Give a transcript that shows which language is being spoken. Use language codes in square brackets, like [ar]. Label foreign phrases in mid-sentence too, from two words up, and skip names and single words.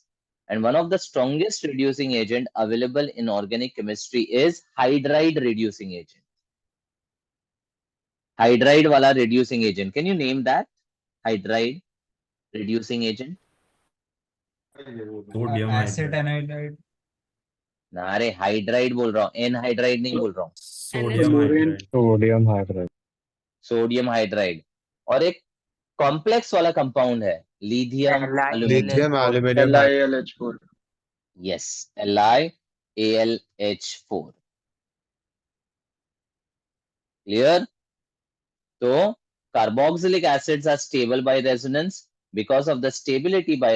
[en] And one of the strongest reducing agent available in organic chemistry is hydride reducing agent. Hydride wala reducing agent. Can you name that? Hydride reducing agent? Sodium Acid hydride. anhydride. [hi] ना अरे हाइड्राइड बोल रहा हूँ एनहाइड्राइड नहीं बोल रहा हूँ [en] Sodium hydride. Sodium hydride. Sodium hydride [hi] और एक कॉम्प्लेक्स वाला कंपाउंड है लिथियम [en] Lithium एल्यूमिनियम aluminum LiAlH4. Yes LiAlH4 clear तो carboxylic acids are stable by resonance because of the stability by